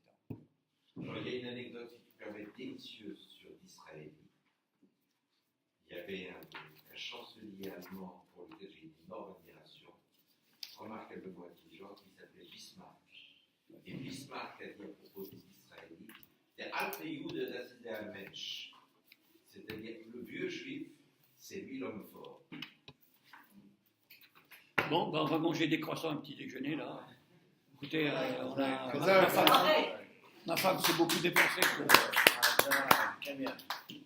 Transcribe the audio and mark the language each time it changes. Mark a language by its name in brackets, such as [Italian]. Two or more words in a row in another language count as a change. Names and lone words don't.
[French] Alors, il y a une anecdote, si tu permets, délicieuse sur l'Israélite. Il y avait un chancelier allemand pour lequel j'ai une énorme admiration, remarquablement intelligent, qui s'appelait Bismarck. Et Bismarck a dit à propos des Israélites, [German] der alte Jude, das ist der Mensch. [French] C'est-à-dire, le vieux juif, c'est lui l'homme fort. Bon, ben, on va manger des croissants à un petit déjeuner, là. Écoutez, ma femme s'est beaucoup dépensée pour...